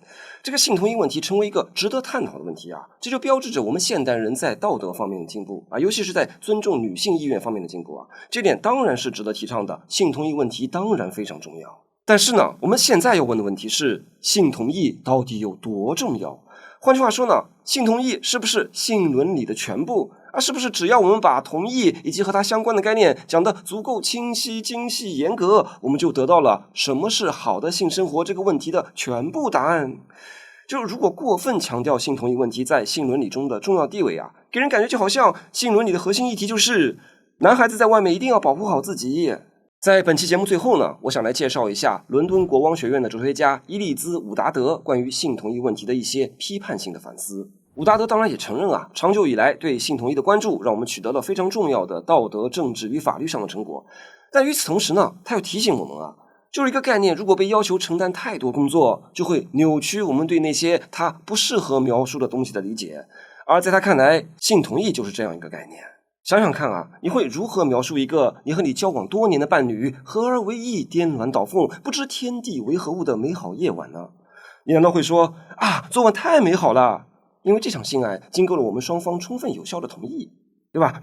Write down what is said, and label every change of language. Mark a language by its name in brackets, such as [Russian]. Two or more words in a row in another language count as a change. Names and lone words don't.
[Chinese] 這個性同意問題成為一個值得探討的問題這就標誌着我們現代人在道德方面的進步尤其是在尊重女性意願方面的進步這點當然是值得提倡的。性同意問題當然非常重要，但是呢，我們現在要問的問題是，性同意到底有多重要？換句話說呢，性同意是不是性倫理的全部？是不是只要我們把同意以及和它相關的概念講得足夠清晰、精細、嚴格，我們就得到了什麼是好的性生活這個問題的全部答案？就如果過分強調性同意問題在性倫理中的重要地位給人感覺就好像性倫理的核心議題就是男孩子在外面一定要保護好自己。在本期節目最後呢，我想來介紹一下倫敦國王學院的哲學家伊利茲·伍達德關於性同意問題的一些批判性的反思。伍達德當然也承認長久以來對性同意的關注讓我們取得了非常重要的道德、政治與法律上的成果。但與此同時呢，他又提醒我們就是一個概念如果被要求承擔太多工作，就會扭曲我們對那些它不適合描述的東西的理解。而在他看來，性同意就是這樣一個概念。想想看啊，你會如何描述一個你和你交往多年的伴侶合而為一、顛鸞倒鳳、不知天地為何物的美好夜晚呢？你難道會說啊，昨晚太美好了，因為這場性愛經過了我們雙方充分有效的同意，對吧？